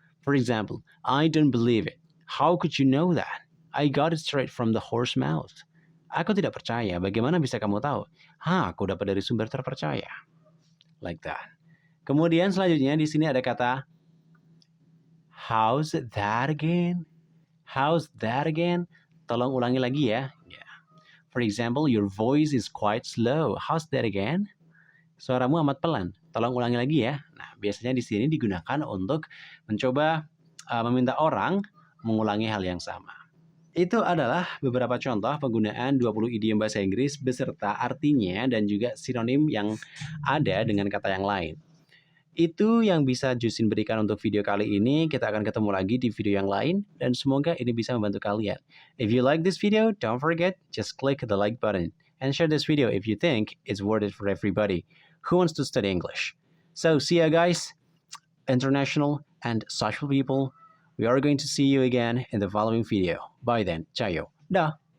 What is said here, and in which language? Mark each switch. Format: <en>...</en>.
<en>For example, I don't believe it. How could you know that? I got it straight from the horse mouth.</en> <id>Aku tidak percaya. Bagaimana bisa kamu tahu? Aku dapat dari sumber terpercaya.</id> <en>Like that.</en> <id>Kemudian selanjutnya di sini ada kata</id> <en>how's that again?</en> <id>How's that again? Tolong ulangi lagi ya.</id> <en>For example, your voice is quite slow. How's that again?</en> <id>Suaramu amat pelan. Tolong ulangi lagi ya. Nah, biasanya di sini digunakan untuk mencoba meminta orang mengulangi hal yang sama. Itu adalah beberapa contoh penggunaan 20 idiom bahasa Inggris beserta artinya dan juga sinonim yang ada dengan kata yang lain. Itu yang bisa Jusin berikan untuk video kali ini. Kita akan ketemu lagi di video yang lain dan semoga ini bisa membantu kalian.</id> <en>If you like this video, don't forget just click the like button and share this video if you think it's worth it for everybody who wants to study English. So see ya guys, international and social people. We are going to see you again in the following video. Bye then. Ciao. Dah.</en>